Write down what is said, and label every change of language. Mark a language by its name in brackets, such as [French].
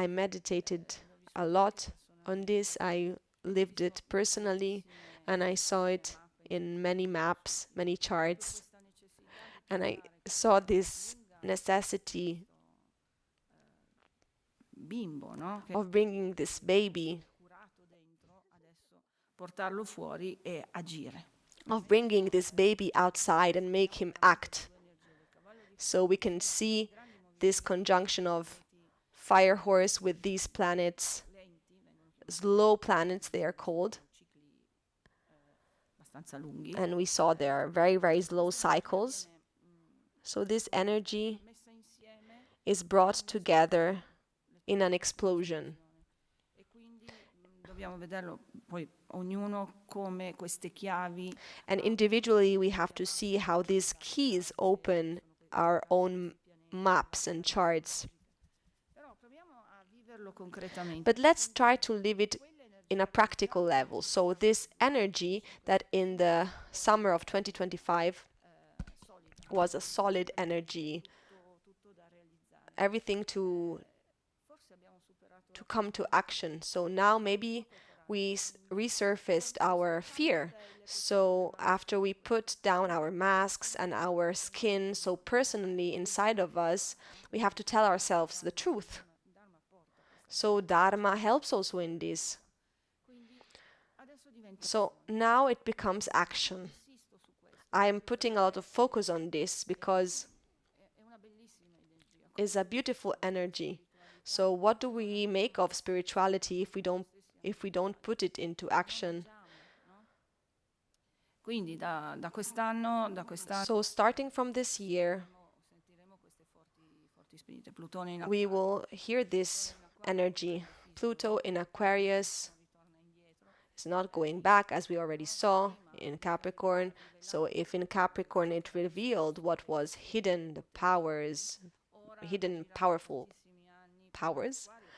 [English] I meditated a lot on this. I lived it personally, and I saw it in many maps, many charts, [Italian] Questa necessità [English] and I saw this necessity [Italian] di bimbo, no? Che [English] of bringing this baby, [Italian] è curato dentro, adesso portarlo fuori e agire. [English] of bringing this baby outside and make him act. So we can see this conjunction of fire horse with these planets, slow planets they are called, [Italian] Cicli abbastanza lunghi. [English] and we saw there are very, very slow cycles. So this energy [Italian] Messa insieme [English] is brought together in an explosion. [Italian] e quindi dobbiamo vederlo poi ognuno come queste chiavi [English] And individually, we have to see how these keys open our own maps and charts. [Italian] però proviamo a viverlo concretamente. [English] But let's try to live it in a practical level. So this energy that in the summer of 2025 was a solid energy, [Italian] Tutto da realizzare. [English] everything to [Italian] Forse abbiamo superato [English] come to action. So now maybe we resurfaced our fear. So after we put down our masks and our skin, so personally inside of us, we have to tell ourselves the truth. So Dharma helps also in this. [Italian] adesso diventa [English] So now it becomes action. [Italian] insisto su questo. [English] I am putting a lot of focus on this because [Italian] È una bellissima energia. [English] it's a beautiful energy. So what do we make of spirituality if we don't put it into action? [Italian] Quindi da quest'anno [English] So starting from this year, [Italian] sentiremo queste forti spinte. Plutone in [English] we will hear this energy. Pluto in Aquarius is not going back, as we already saw in Capricorn. So if in Capricorn it revealed what was hidden, the powers, hidden powerful powers,